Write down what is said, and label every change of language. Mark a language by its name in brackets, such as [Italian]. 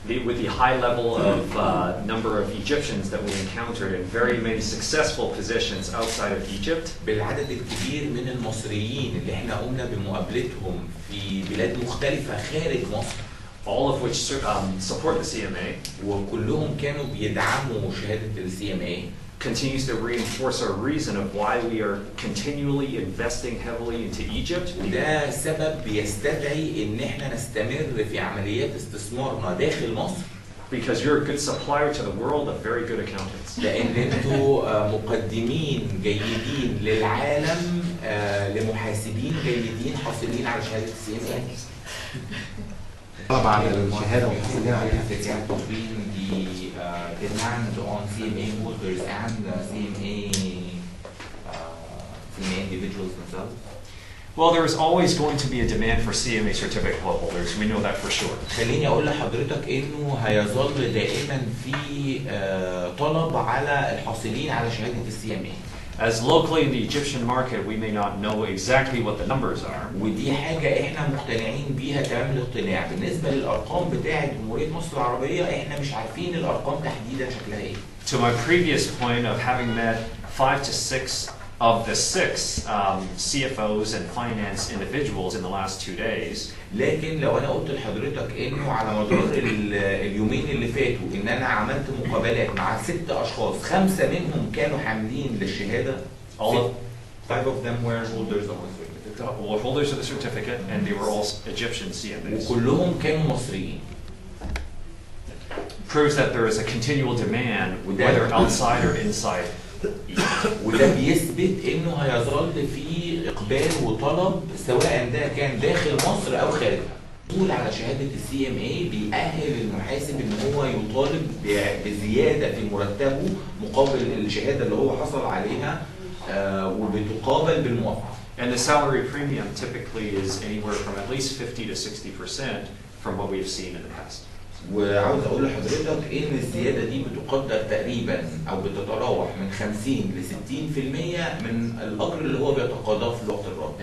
[English] With the high level of number of Egyptians that we encountered in very many successful positions outside of Egypt. [Arabic] بالعدد الكبير من المصريين اللي احنا قمنا بمقابلتهم في بلاد مختلفة خارج مصر. [English] All of which support the CMA. [Arabic] وكلهم كانوا بيدعموا شهادة ال CMA. [English] Continues to reinforce our reason of why we are continually investing heavily into Egypt. [Arabic] وده سبب بيستدعي ان احنا نستمر في عمليات استثمارنا داخل مصر. [English] Because you're a good supplier to the world of very good accountants. [Arabic] لان انتوا مقدمين جيدين للعالم لمحاسبين جيدين حاصلين على شهادة CMA. طبعا الشهادة وحاصلين عليها [English] between the demand on CMA holders and CMA individuals themselves? Well, there is always going to be a demand for CMA certificate holders. We know that for sure. [Arabic] خليني أقول لحضرتك إنه هيظل دائما في طلب على الحاصلين على شهادة CMA. [English] As locally in the Egyptian market, we may not know exactly what the numbers are. [Arabic] ودي حاجة إحنا مقتنعين بيها تمام الاقتناع. بالنسبة للأرقام بتاعة جمهورية مصر العربية إحنا مش عارفين الأرقام تحديدا شكلها إيه. [English] To my previous point of having met 5 to 6 of the 6 CFOs and finance individuals in the last 2 days. [Arabic] لكن لو أنا قلت لحضرتك إنه على مدار اليومين اللي فاتوا إن أنا عملت مقابلات مع 6 أشخاص، 5 منهم كانوا حاملين للشهادة. [English] All 5 of them were holders of the certificate. Were holders of the certificate, and they were all Egyptian CMAs. [Arabic] وكلهم كانوا مصريين. [English] Proves that there is a continual demand, whether outside or inside. [Arabic] وده بيثبت انه هيظل في اقبال وطلب سواء ده كان داخل مصر او خارجها. الحصول على شهاده السي ام اي بيأهل المحاسب ان هو يطالب بزياده في مرتبه مقابل الشهاده اللي هو حصل عليها وبتقابل بالموافقه. [English] And the salary premium typically is anywhere from at least 50 to 60% from what we have seen in the past. [Arabic] وعاوز اقول لحضرتك ان الزياده دي بتقدر تقريبا او بتتراوح من 50 ل 60% من الاجر اللي هو بيتقاضاه في الوقت الراهن.